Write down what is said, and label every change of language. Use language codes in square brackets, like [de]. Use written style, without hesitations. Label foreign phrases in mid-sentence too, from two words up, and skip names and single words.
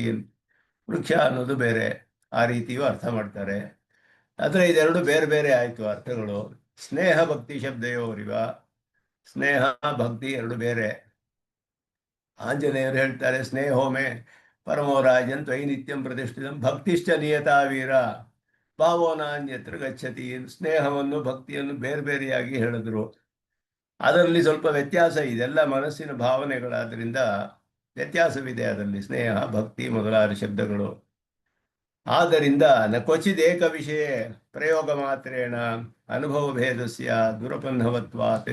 [kn] ವೃಕ್ಷ ಅನ್ನೋದು ಬೇರೆ, ಆ ರೀತಿಯೂ ಅರ್ಥ ಮಾಡ್ತಾರೆ. ಆದ್ರೆ ಇದೆರಡು ಬೇರೆ ಬೇರೆ ಆಯ್ತು ಅರ್ಥಗಳು. [sa] ಸ್ನೇಹ ಭಕ್ತಿ ಶಬ್ದಯೋರಿವ, [kn] ಸ್ನೇಹ ಭಕ್ತಿ ಎರಡು ಬೇರೆ. ಆಂಜನೇಯರು ಹೇಳ್ತಾರೆ [sa] ಸ್ನೇಹೋಮೆ ಪರಮೋರಾಜನ್ ತ್ವಯಿ ನಿತ್ಯಂ ಪ್ರತಿಷ್ಠಿತಂ ಭಕ್ತಿಶ್ಚ ನಿಯತಾ ವೀರ ಭಾವೋನಾನ್ಯತ್ರ ಗಚ್ಚತಿ. [kn] ಸ್ನೇಹವನ್ನು ಭಕ್ತಿಯನ್ನು ಬೇರೆ ಬೇರೆಯಾಗಿ ಹೇಳಿದ್ರು. ಅದರಲ್ಲಿ ಸ್ವಲ್ಪ ವ್ಯತ್ಯಾಸ, ಇದೆಲ್ಲ ಮನಸ್ಸಿನ ಭಾವನೆಗಳಾದ್ರಿಂದ ವ್ಯತ್ಯಾಸವಿದೆ ಅದರಲ್ಲಿ, ಸ್ನೇಹ ಭಕ್ತಿ ಮೊದಲಾದ ಶಬ್ದಗಳು. [sa] ಆದ್ದರಿಂದ ನ ಕ್ವಚಿತ್ ಏಕ ವಿಷಯ ಪ್ರಯೋಗ ಮಾತ್ರೇಣ ಅನುಭವ ಭೇದಸ್ಯ ದುರಪನ್ನವತ್ವಾತ್.